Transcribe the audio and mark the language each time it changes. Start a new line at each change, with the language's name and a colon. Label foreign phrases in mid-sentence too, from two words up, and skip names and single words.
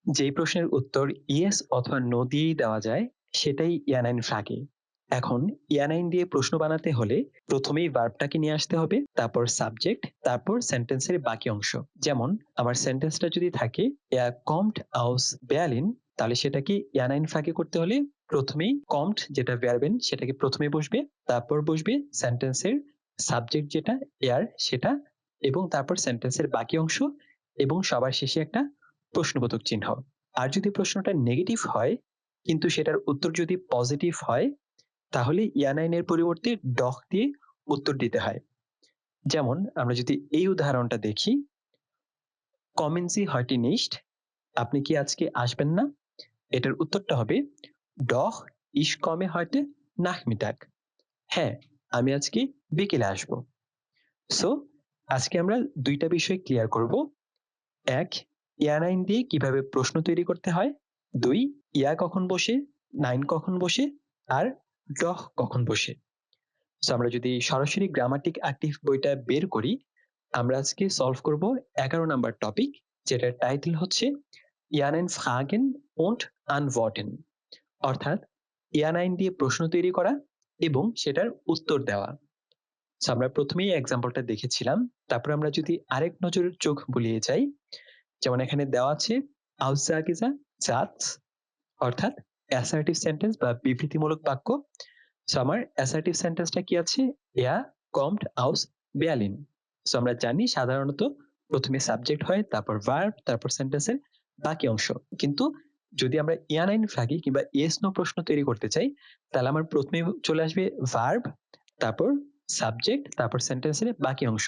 Bangla: যেই প্রশ্নের উত্তর ইয়েস অথবা নো দিয়েই দেওয়া যায় সেটাই
German: Ja-Nein Frage.
Bangla: এখন ইয়ানাইন দিয়ে প্রশ্ন বানাতে হলে প্রথমেই ভার্বটাকে নিয়ে আসতে হবে, তারপর সাবজেক্ট, তারপর সেন্টেন্সের বাকি অংশ। যেমন আমার সেন্টেন্সটা যদি থাকে
German: er kommt aus Berlin,
Bangla: তাহলে সেটাকে ইয়ানাইন ফ্রাগে করতে হলে প্রথমেই kommt যেটা ভার্বেন সেটাকে প্রথমে বসবে, তারপর বসবে
English: sentence-er subject
Bangla: যেটা er সেটা, এবং তারপর সেন্টেন্সের বাকি অংশ, এবং সবার শেষে একটা প্রশ্নবোধক চিহ্ন। আর যদি প্রশ্নটা নেগেটিভ হয় কিন্তু সেটার উত্তর যদি পজিটিভ হয় তাহলে ইয়ানাইনের পরিবর্তে ডক দিয়ে উত্তর দিতে হয়। যেমন আমরা যদি এই উদাহরণটা দেখি,
German: Kommen Sie heute nicht,
Bangla: আপনি কি আজকে আসবেন না? এটার উত্তরটা হবে
German: Doch, ich komme heute Nachmittag,
Bangla: হ্যাঁ আমি আজকে বিকেলে আসবো। সো আজকে আমরা দুইটা বিষয় ক্লিয়ার করব। এক, ইয়ানাইন দিয়ে কিভাবে প্রশ্ন তৈরি করতে হয়। দুই, ইয়া কখন বসে, নাইন কখন বসে, আর ডহ কখন বসে। সো আমরা যদি সরাসরি গ্রামাটিক অ্যাক্টিভ বইটা বের করি, আমরা আজকে সলভ করব 11
English: number topic,
Bangla: যেটার টাইটেল হচ্ছে
German: Ja-Nein Fragen und antworten,
Bangla: অর্থাৎ ইয়ানাইন দিয়ে প্রশ্ন তৈরি করা এবং সেটার উত্তর দেওয়া। সো আমরা প্রথমেই এক্সাম্পলটা দেখেছিলাম, তারপর আমরা যদি আরেক নজর চোখ বুলিয়ে যাই, যেমন এখানে দেওয়া আছে
German: Aussage Satz,
Bangla: অর্থাৎ
English: assertive sentence
Bangla: বা বিবৃতিমূলক বাক্য। সো আমার
English: assertive sentence-টা
Bangla: কি আছে,
German: er kommt aus Berlin।
Bangla: সো আমরা জানি সাধারণত প্রথমে সাবজেক্ট হয়, তারপর ভার্ব, তারপর সেন্টেন্সের বাকি অংশ। কিন্তু যদি আমরা
German: Ja-Nein Frage
Bangla: কিংবা
English: yes no
Bangla: প্রশ্ন তৈরি করতে চাই, তাহলে আমার প্রথমে চলে আসবে ভার্ব, তারপর সাবজেক্ট, তারপর সেন্টেন্সের বাকি অংশ।